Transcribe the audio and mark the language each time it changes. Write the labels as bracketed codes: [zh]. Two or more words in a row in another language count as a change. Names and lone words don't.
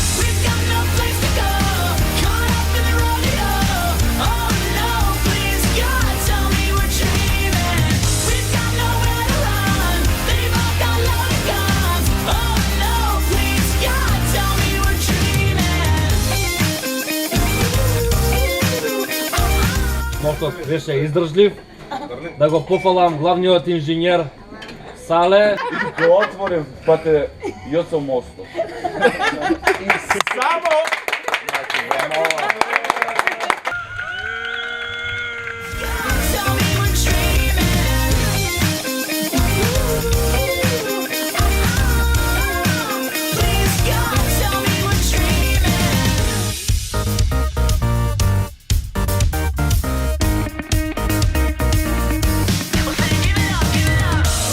[en] We've got no place to go, caught up in the rodeo. Oh no, please God, tell me we're dreaming. We've got nowhere to run. They've all got loaded guns. Oh no, please God, tell me we're dreaming. [mk] Мостот беше издржлив. Да го пофалам главниот инженер Сале. Го отворив пате Јоцо мостот. И само значи веднава [en] Tell me we're dreaming. Please God, tell me we're dreaming. Well, then give it up, give it up.